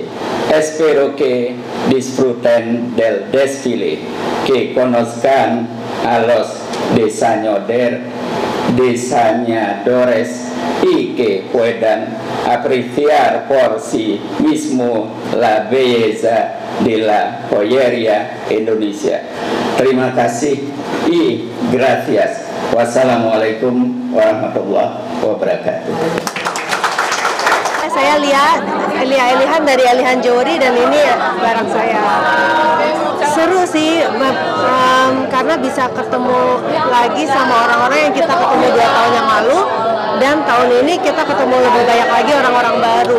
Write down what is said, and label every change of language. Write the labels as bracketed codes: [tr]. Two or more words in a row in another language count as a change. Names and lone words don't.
[es] Espero que disfruten del desfile, que conozcan a los diseñadores y que puedan apreciar por sí mismo la belleza de la joyería Indonesia. [id] Terima kasih [es] y gracias. [ar] والسلام عليكم ورحمة الله وبركاته. [id] Saya lihat Elihan dari Elihan Jewelry dan ini barang saya. Seru sih, karena bisa ketemu lagi sama orang-orang yang kita ketemu 2 tahun yang lalu, dan tahun ini kita ketemu lebih banyak lagi orang-orang baru.